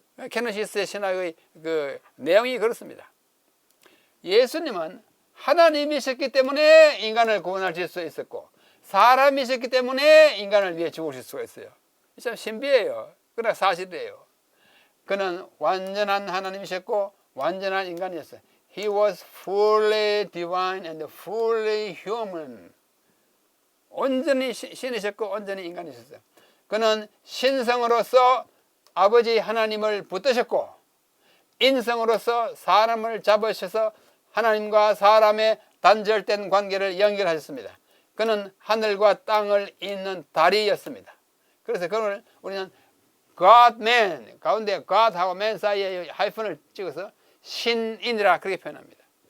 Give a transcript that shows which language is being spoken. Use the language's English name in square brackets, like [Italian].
[Korean] 케노시스의 신학의 그 내용이 그렇습니다. 예수님은 하나님이셨기 때문에 인간을 구원하실 수 있었고 사람이셨기 때문에 인간을 위해 죽으실 수가 있어요. 참 신비해요. 그러나 사실이에요. 그는 완전한 하나님이셨고 완전한 인간이었어요. [English] He was fully divine and fully human. [Korean] 온전히 신이셨고 온전히 인간이셨어요. 그는 신성으로서 아버지 하나님을 붙드셨고 인성으로서 사람을 잡으셔서 하나님과 사람의 단절된 관계를 연결하셨습니다. 그는 하늘과 땅을 잇는 다리였습니다. 그래서 그걸 우리는 God-man, 가운데 God하고 man 사이에 하이픈을 찍어서 신인이라 그렇게 표현합니다.